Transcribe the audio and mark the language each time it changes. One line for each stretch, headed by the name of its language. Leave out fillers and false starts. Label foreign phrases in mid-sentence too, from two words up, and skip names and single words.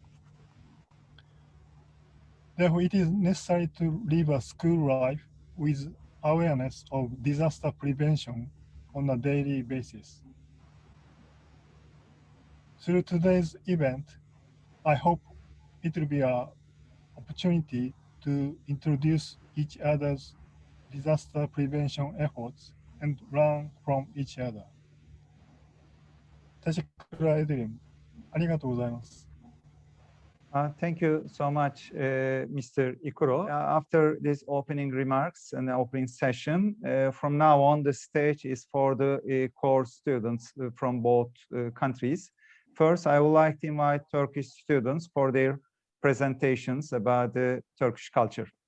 English: Therefore, it is necessary to live a school life with awareness of disaster prevention on a daily basis. Through today's event, I hope it will be an opportunity to introduce each other's disaster prevention efforts and learn from each other.
Turkish: Teşekkürler ederim.
Japanese: ありがとうございます.
English: Thank you so much, Mr. Ikuro. After these opening remarks and the opening session, from now on, the stage is for the core students from both countries. First, I would like to invite Turkish students for their presentations about the Turkish culture.